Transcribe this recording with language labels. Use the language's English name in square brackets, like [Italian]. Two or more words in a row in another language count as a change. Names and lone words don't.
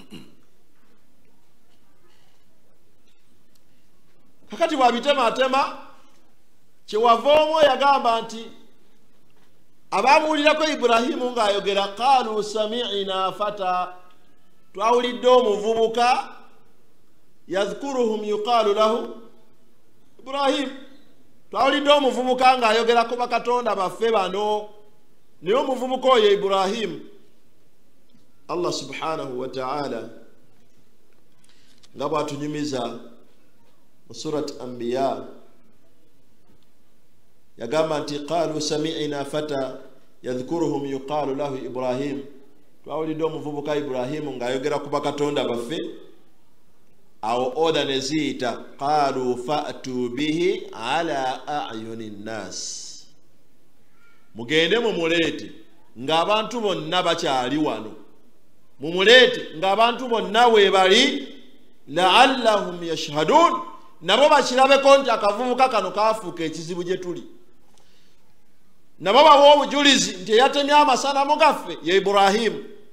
[Ganda] Kakati bw'abitematema kyewava omwo yagamba nti abamuwulirako Iburahimu ng'ayogera [Arabic] قالوا سمعنا فتى [Ganda] twawulidde omuvubuka [Arabic] يذكرهم يقال له إبراهيم [Ganda] twawulidde omuvubuka ng'ayogera ku bakatonda baffe bano naye omuvubuka oyo Ibrahim [Arabic] الله سبحانه وتعالى [Ganda] nga bw'atunyumiza mu surat Anbiya yagamba nti [Arabic] قالوا سمعنا فتى يذكرهم يقال له إبراهيم [Ganda] twawulidde omuvubuka Ibrahim ng'ayogera ku bakatonda baffe. Awo oda ne ziyita [Arabic] قالوا فأتوا به على أعين الناس [Ganda] mugende mumuleete ng'abantu bonna bakyali wano mumuleete ng'abantu bonna weebali [Arabic] لعلهم يشهدون [Ganda] nabo bakirabeko nti akavubuka kano kaafuuka ekizibu gye tuli nabo bawa obujulizi nti eyatemya amasanamu gaffe ye Ibrahim.